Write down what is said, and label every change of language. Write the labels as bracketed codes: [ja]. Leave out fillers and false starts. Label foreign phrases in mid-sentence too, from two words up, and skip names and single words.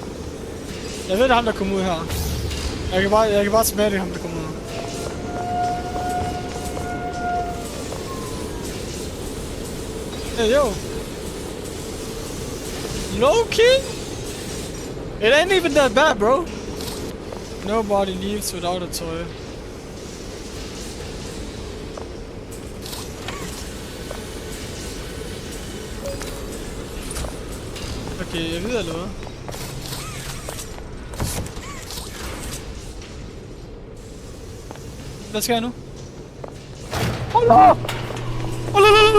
[da] Jeg ved det er ham, der kommer ud her. Jeg kan bare smage det ham, der kommer ud. [en] Hey, yo. Low-key? It ain't even that bad, bro. Nobody leaves without a toy. [da] Okay, jeg ved eller hvad? Hvad skal jeg nu? [ar] Allah! Allah!